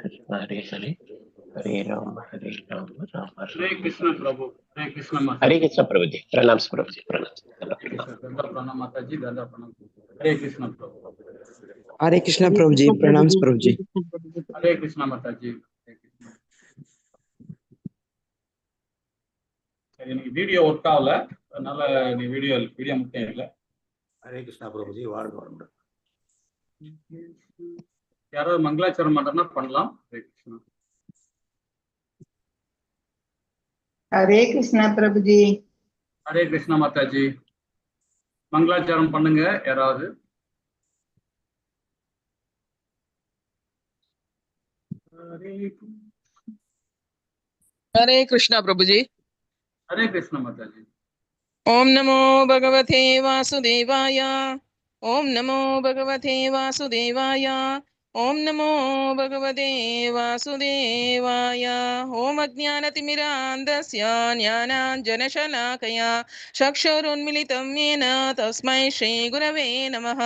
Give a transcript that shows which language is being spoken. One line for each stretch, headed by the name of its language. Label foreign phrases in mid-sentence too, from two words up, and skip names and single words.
Sanskrit: हरे हरे हरे राम राम
Hindi: हरे कृष्ण प्रभु। हरे कृष्ण माता। हरे कृष्ण प्रभु जी। प्रणाम प्रभु जी। प्रणाम प्रणाम माता जी। दादा प्रणाम। हरे कृष्ण प्रभु। हरे कृष्ण प्रभु जी। प्रणाम प्रभु जी। हरे कृष्ण माता जी।
Tamil: சரி, நீ வீடியோ ஒர்க் ஆகல, அதனால நீ வீடியோ முக்கியம் இல்லை. ஹரே கிருஷ்ணா பிரபுஜி. வாழ்க வளமுடன். யாராவது மங்களாச்சரம் பண்றதுன்னா பண்ணலாம். ஹரே கிருஷ்ணா.
Hindi: हरे कृष्णा प्रभु जी। हरे कृष्णा माता जी।
Tamil: மங்களாச்சாரம் பண்ணுங்க யாராவது.
Hindi: हरे कृष्णा प्रभु जी। हरे कृष्णा माता जी।
Sanskrit: ओम नमो भगवते वासुदेवाय। ओम नमो भगवते वासुदेवाय। ओम नमो भगवते वासुदेवाय। ओम अज्ञानतिमिरान्धस्य ज्ञानाञ्जनशलाकया चक्षुरुन्मिलितं येन तस्मै श्रीगुरवे नमः।